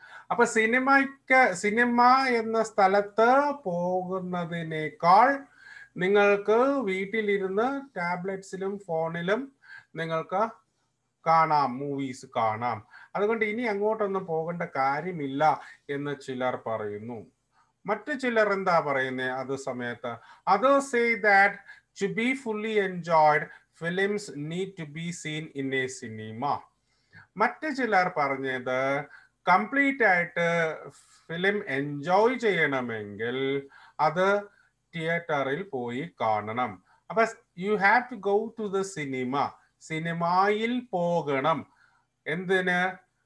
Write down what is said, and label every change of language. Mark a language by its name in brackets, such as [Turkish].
[Malayalam] അപ്പൊ സിനിമ എന്ന സ്ഥലത്ത് പോകുന്നതിനേക്കാൾ നിങ്ങൾക്ക് വീട്ടിലിരുന്ന് ടാബ്ലറ്റ്സിലും ഫോണിലും നിങ്ങൾക്ക് കാണാം, മൂവീസ് കാണാം. അതുകൊണ്ട് ഇനി അങ്ങോട്ടൊന്നും പോകേണ്ട കാര്യമില്ല എന്ന് ചിലർ പറയുന്നു. മറ്റു ചിലർ എന്താ പറയുന്നത് അത് സമയത്ത്? [English] Others say that to be fully enjoyed, films need to be seen in a cinema. [Malayalam] മറ്റു ചിലർ പറഞ്ഞത് കംപ്ലീറ്റ് ആയിട്ട് ഫിലിം എൻജോയ് ചെയ്യണമെങ്കിൽ അത് തിയേറ്ററിൽ പോയി കാണണം. [English] അപ്പൊ you have to go to the cinema. [Malayalam] സിനിമയിൽ പോകണം. എന്തിന്?